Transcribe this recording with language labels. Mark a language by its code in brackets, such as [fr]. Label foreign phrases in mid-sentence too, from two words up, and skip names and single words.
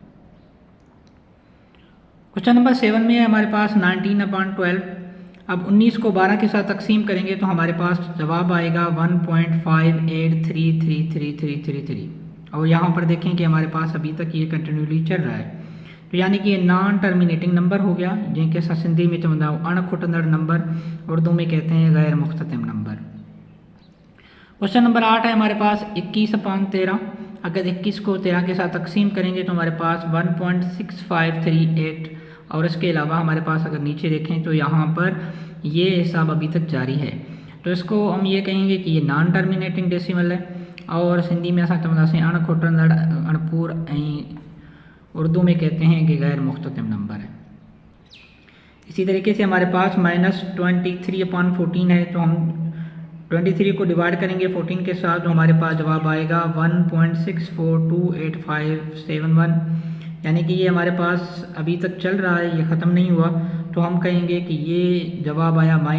[en] question number [ur] 7 میں ہے ہمارے پاس 19/12. اب 19 کو 12 کے ساتھ تقسیم کریں گے تو ہمارے پاس جواب آئے گا 1.58333333 اور یہاں پر دیکھیں کہ ہمارے پاس ابھی تک یہ کنٹینیولی چل رہا ہے، تو یعنی کہ یہ [en] non terminating number [ur] ہو گیا، جنکے سندھی میں [sd] चवंदा अण खुटंदड़ नंबर, [ur] اردو میں کہتے ہیں غیر مختتم نمبر. [en] question number [ur] 8 ہے ہمارے پاس 21/13. اگر 21 کو 13 کے ساتھ تقسیم کریں گے تو ہمارے پاس 1.6538 اور اس کے علاوہ ہمارے پاس اگر نیچے دیکھیں تو یہاں پر یہ حساب ابھی تک جاری ہے، تو اس کو ہم یہ کہیں گے کہ یہ [en] non terminating decimal [ur] ہے اور سندھی میں [sd] असा चवंदा से अण खुटंदड़ अणपूर [ur] اردو میں کہتے ہیں کہ غیر مختتم نمبر ہے. اسی طریقے سے ہمارے پاس -23/14 ہے، تو ہم 23 کو ڈیوائیڈ کریں گے 14 کے ساتھ، تو ہمارے پاس جواب آئے گا 1.642857، یعنی کہ یہ ہمارے پاس ابھی تک چل رہا ہے، یہ ختم نہیں ہوا، تو ہم کہیں گے کہ یہ جواب آیا